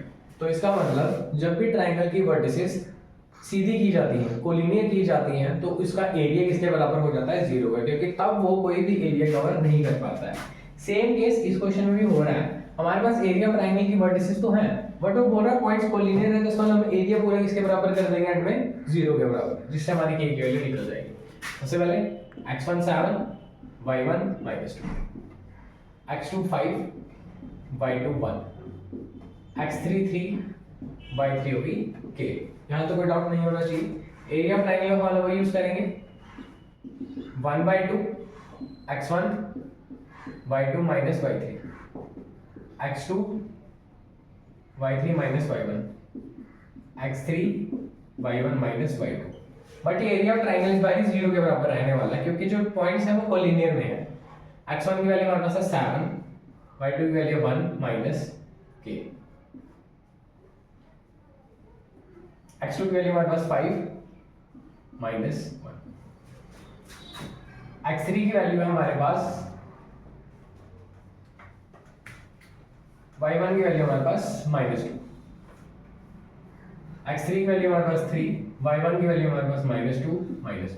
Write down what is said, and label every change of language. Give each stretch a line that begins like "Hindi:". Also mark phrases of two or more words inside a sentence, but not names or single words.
Hindi: तो इसका मतलब जब भी ट्राइंगल की वर्टिसेस सीधी की जाती हैं, कोलिनियर की जाती हैं, तो इसका एरिया किसके बराबर हो जाता है, 0 का, क्योंकि तब वो कोई भी
English: area cover
Hindi: नहीं कर पाता है।
English: same case
Hindi: इस क्वेश्चन में भी हो रहा है, हमारे पास
English: area of triangle
Hindi: की वर्टिसेस तो हैं, बट वो बोल रहा है
English: points collinear
Hindi: है, तो इसका मतलब एरिया पूरा किसके बराबर कर देंगे एंड में, 0 के बराबर, जिससे हमारी k की वैल्यू निकल जाएगी। सबसे पहले x1 7, y1 -2, x2 5, y2 1, x3 3, y3 होगी k। यहाँ तो कोई डाउट नहीं होना चाहिए।
English: area of triangle
Hindi: का
English: formula use
Hindi: करेंगे 1/2 x1 y2 - y3, x2 y3 - y1, x3 y1 - y2। बट ये
English: area of triangle
Hindi: इस बार 0 के बराबर रहने वाला है, क्योंकि जो पॉइंट्स हैं वो कोलिनियर में है। x1 की वैल्यू हमारे पास है 7, y2 की वैल्यू 1 - k, x2 की वैल्यू हमारे पास 5 - 1, x3 की वैल्यू है हमारे पास, y1 की वैल्यू हमारे पास -2, x3 की वैल्यू हमारे पास 3, y1 की वैल्यू हमारे पास -2 -1।